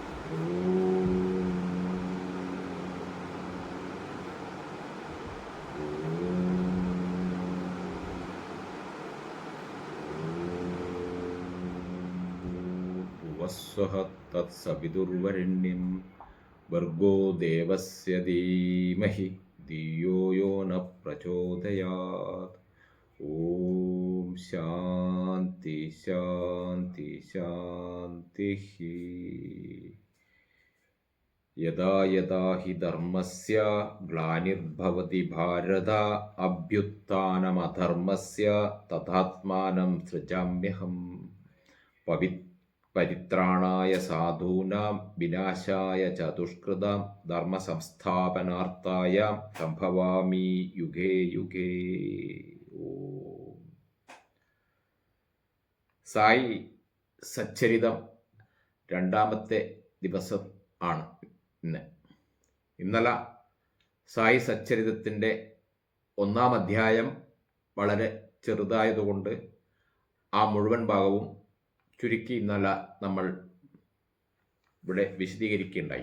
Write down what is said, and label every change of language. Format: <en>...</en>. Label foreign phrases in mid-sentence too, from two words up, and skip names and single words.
<sa>വസ്വഹ തത്സവിതുർവരണ്യം ഭർഗോ ദേവസ്യ ധീമഹി ധിയോ യോ ന പ്രചോദയാത്. ഓം ശാന്തി ശാന്തി ശാന്തി. യദാ യദാ ഹി ധർമ്മസ്യ ഗ്ലാനിർഭവതി ഭാരത അഭ്യുത്ഥാനമധർമ്മസ്യ തഥാത്മാനം സൃജാമ്യഹം. പരിത്രാണായ സാധൂനാം വിനാശായ ചതുഷ്കൃതാം ധർമ്മ സംസ്ഥാപനാർത്ഥായ സംഭവാമി യുഗേ യുഗേ. ഓം.</sa> <ml>സായി സച്ചരിതം രണ്ടാമത്തെ ദിവസം ആണ് ഇന്നലെ സായി സച്ചരിതത്തിൻ്റെ ഒന്നാം അധ്യായം വളരെ ചെറുതായതുകൊണ്ട് ആ മുഴുവൻ ഭാഗവും ചുരുക്കി ഇന്നലെ നമ്മൾ ഇവിടെ വിശദീകരിക്കുകയുണ്ടായി.</ml>